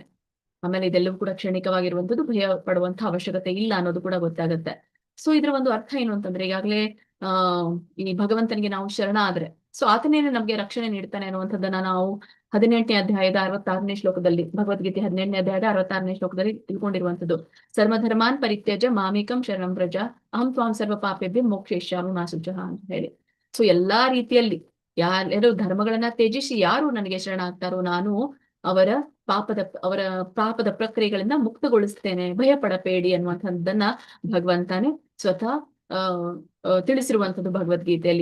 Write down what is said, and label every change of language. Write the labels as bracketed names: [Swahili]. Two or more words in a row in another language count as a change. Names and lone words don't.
[Kannada] ಆಮೇಲೆ ಇದೆಲ್ಲವೂ ಕೂಡ ಕ್ಷಣಿಕವಾಗಿರುವಂತದ್ದು, ಭಯ ಪಡುವಂತ ಅವಶ್ಯಕತೆ ಇಲ್ಲ ಅನ್ನೋದು ಕೂಡ ಗೊತ್ತಾಗುತ್ತೆ. ಸೊ ಇದ್ರ ಒಂದು ಅರ್ಥ ಏನು ಅಂತಂದ್ರೆ ಈಗಾಗಲೇ ಈ ಭಗವಂತನಿಗೆ ನಾವು ಶರಣ ಆದ್ರೆ ಸೊ ಆತನೇನೆ ನಮ್ಗೆ ರಕ್ಷಣೆ ನೀಡ್ತಾನೆ ಅನ್ನುವಂಥದ್ದನ್ನ ನಾವು 18ನೇ ಅಧ್ಯಾಯದ 66ನೇ ಶ್ಲೋಕದಲ್ಲಿ, ಭಗವದ್ಗೀತೆ 18ನೇ ಅಧ್ಯಾಯದ 66ನೇ ಶ್ಲೋಕದಲ್ಲಿ ತಿಳ್ಕೊಂಡಿರುವಂತದ್ದು. [Sanskrit] ಸರ್ವಧರ್ಮಾನ್ ಪರಿತ್ಯಜ ಮಾಮೇಕಂ ಶರಣಂ ವ್ರಜ ಅಹಂ ತ್ವಾಂ ಸರ್ವ ಪಾಪೇಭ್ಯ ಮೋಕ್ಷಯಿಷ್ಯಾಮಿ ಮಾ ಶುಚಃ [Kannada] ಅಂತ ಹೇಳಿ. ಸೊ ಎಲ್ಲಾ ರೀತಿಯಲ್ಲಿ ಯಾರು ಧರ್ಮಗಳನ್ನ ತ್ಯಜಿಸಿ ಯಾರು ನನಗೆ ಶರಣ ಆಗ್ತಾರೋ ನಾನು ಅವರ ಪಾಪದ ಪ್ರಕ್ರಿಯೆಗಳಿಂದ ಮುಕ್ತಗೊಳಿಸ್ತೇನೆ, ಭಯ ಪಡಬೇಡಿ ಅನ್ನುವಂಥದ್ದನ್ನ ಭಗವಂತನೇ ಸ್ವತಃ ತಿಳಿಸಿರುವಂತದ್ದು ಭಗವದ್ಗೀತೆಯಲ್ಲಿ.